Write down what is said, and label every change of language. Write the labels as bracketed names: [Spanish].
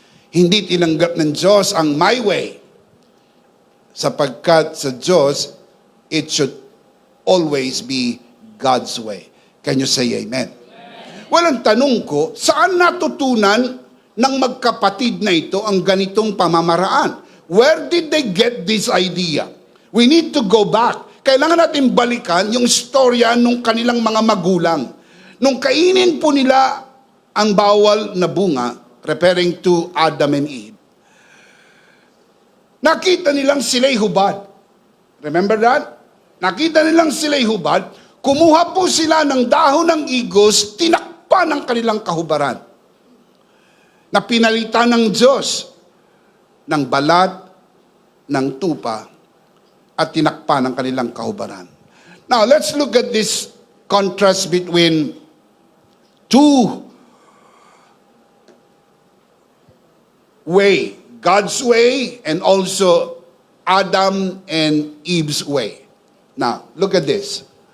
[Filipino] Hindi tinanggap ng Diyos ang [English] my way. [Filipino] Sapagkat sa Diyos, [English] it should always be God's way. Can you say amen? [Filipino] Well, ang tanong ko, saan natutunan ng magkapatid na ito ang ganitong pamamaraan? [English] Where did they get this idea? We need to go back. [Filipino] Kailangan natin balikan yung storya ng kanilang mga magulang. Nung kainin po nila ang bawal na bunga, [English] referring to Adam and Eve, [Filipino] nakita nilang sila'y hubad. [English] Remember that? [Filipino] Nakita nilang sila'y hubad, kumuha po sila ng dahon ng igos, tinakpan ang kanilang kahubaran. Na pinalitan ng Diyos ng balat, ng tupa, at tinakpan ang kanilang kahubaran. [English] Now, let's look at this contrast between two way, God's way and also Adam and Eve's way. Now, look at this.